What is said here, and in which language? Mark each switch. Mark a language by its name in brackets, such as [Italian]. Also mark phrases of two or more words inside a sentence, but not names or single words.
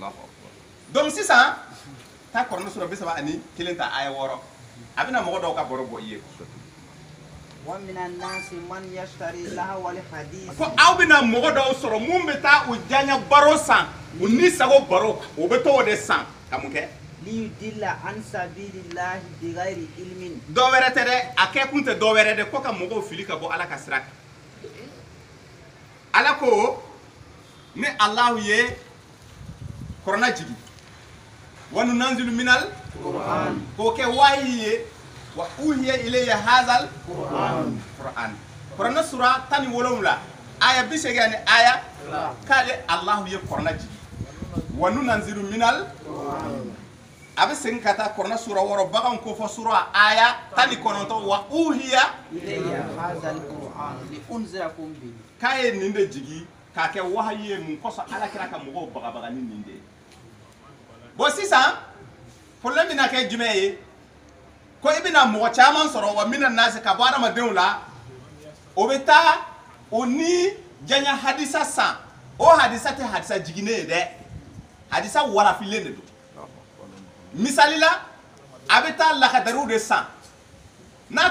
[Bambara] donc sisan taa kuranɛ sura 31 ta aya 6 a bɛna mɔgɔ dɔw ka baro bɔ i ye [Arabic] ومن الناس من يشتري لهو الحديث [Bambara] ko aw bɛna mɔgɔ dɔw sɔrɔ mun bɛ taa u janya baro san u ni sago baro o bɛ to o de san ka mun kɛ [Arabic] ليضل عن سبيل الله بغير علم [Bambara] dɔ wɛrɛ tɛ dɛ a kɛ kun tɛ dɔ wɛrɛ dɛ ko ka mɔgɔw fili ka bɔ ala ka sira kan ala ko ni alahu ye kuranɛ jigi [Arabic] وننزل من القرآن [Bambara] k'o kɛ wahi ye [Arabic] وأوحي إلي هذا القرآن [Bambara] kuranɛ sura 17 aya 80 ani aya k'ale alahu ye kuranɛ jigi [Arabic] وننزل من القرآن [Bambara] a bɛ segin ka taa kuranɛ sura 6 baganw ko fɔ sura aya 19 [Arabic] وأوحي إلي هذا القرآن لأنذركم به [Bambara] k'a ye nin de jigi k'a kɛ wahayi ye mun kɔsɔn ala kira ka mɔgɔw bagabaga ni nin de ye bon sisan problème bɛna kɛ jumɛn ye ko i bɛna mɔgɔ caman sɔrɔ [Arabic] ومن الناس [Bambara] ka bɔ adamadenw la o bɛ taa o ni janya hadisa san o hadisa tɛ hadisa jiginen ye dɛ hadisa warafilen de don misali la a bɛ taa lakadariw de san n'a